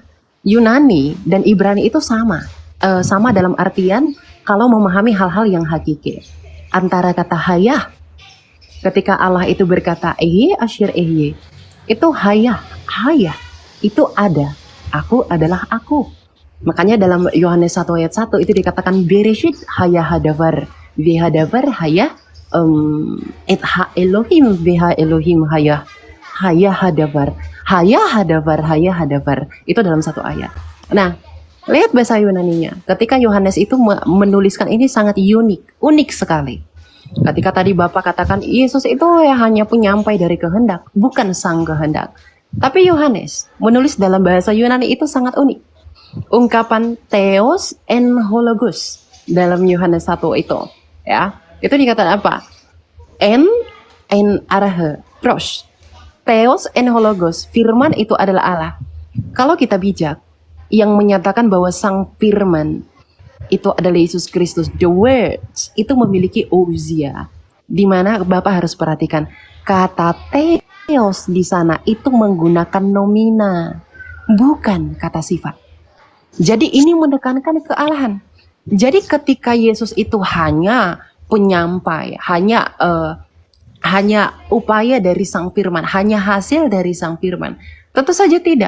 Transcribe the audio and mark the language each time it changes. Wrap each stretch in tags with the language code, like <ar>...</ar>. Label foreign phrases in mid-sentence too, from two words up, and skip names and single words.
<id>Yunani dan Ibrani itu sama. Sama dalam artian kalau memahami hal-hal yang hakiki. Antara kata hayah, ketika Allah itu berkata</id> <he>אהיה אשר אהיה,</he> <id>itu</id> <he>היה, היה,</he> <id>itu ada. Aku adalah aku. Makanya dalam Yohanes 1 ayat 1 itu dikatakan</id> <he>בראשית היה הדבר. והדבר היה את האלהים והאלהים היה. היה הדבר. היה הדבר, היה הדבר.</he> <id>Itu dalam satu ayat. Nah, lihat bahasa Yunaninya. Ketika Yohanes itu menuliskan ini sangat unik sekali. Ketika tadi Bapak katakan Yesus itu ya hanya penyampai dari kehendak, bukan sang kehendak. Tapi Yohanes menulis dalam bahasa Yunani itu sangat unik. Ungkapan</id> <el>θεὸς ἦν ὁ λόγος</el> <id>dalam Yohanes 1 itu, ya. Itu dikatakan apa?</id> <el>Ἐν ἀρχῇ, πρὸς. θεὸς ἦν ὁ λόγος,</el> <id>firman itu adalah Allah. Kalau kita bijak, yang menyatakan bahwa sang firman itu adalah Yesus Kristus,</id> <en>the words</en> <id>itu memiliki ousia, di mana Bapak harus perhatikan kata theos di sana itu menggunakan nomina, bukan kata sifat. Jadi ini menekankan kealahan. Jadi ketika Yesus itu hanya penyampai, hanya upaya dari sang firman, hanya hasil dari sang firman, tentu saja tidak.</id>